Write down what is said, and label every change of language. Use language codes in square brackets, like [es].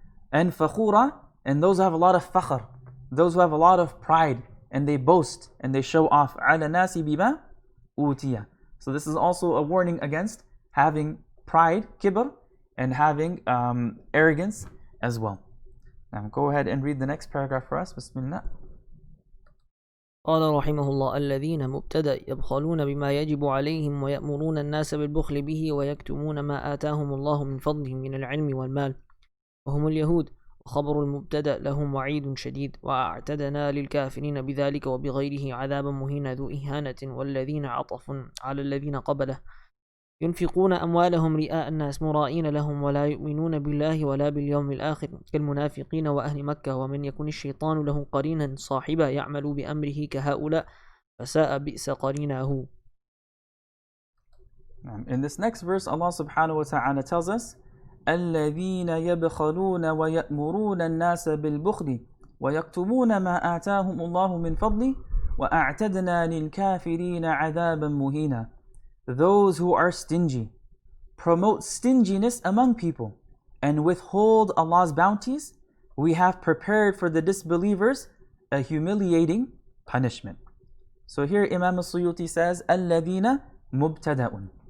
[en] And fakhura, and those who have a lot of fakhr, those who have a lot of pride, and they boast and they show off. [ar] عَلَى النَّاسِ بِمَا أُوتِيَ. [en] So this is also a warning against having pride, kibr, and having arrogance as well. Now go ahead and read the next paragraph for us. [ar] Bismillah. قال رحمه الله الذين مبتدأ يبخلون بما يجب عليهم ويأمرون الناس بالبخل به ويكتمون ما آتاهم الله من فضله من العلم والمال وهم اليهود. وخبر المبتدأ لهم وعيد شديد وأعتدنا للكافرين بذلك وبغيره عذابا مهينا ذو إهانة. والذين عطف على الذين قبله ينفقون أموالهم رئاء الناس مرائين لهم ولا يؤمنون بالله ولا باليوم الآخر كالمنافقين وأهل مكة. ومن يكن الشيطان له قرينا صاحبا يعمل بأمره كهؤلاء فساء بئس قرينه. [en] In this next verse, Allah subhanahu wa ta'ala tells us [ar] الذين يبخلون ويأمرون الناس بالبخل ويكتمون ما آتاهم الله من فضله وأعتدنا للكافرين عذابا مهينا. [en] Those who are stingy promote stinginess among people and withhold Allah's bounties. We have prepared for the disbelievers a humiliating punishment. So here Imam al-Suyuti says [ar] الذين مبتدأ.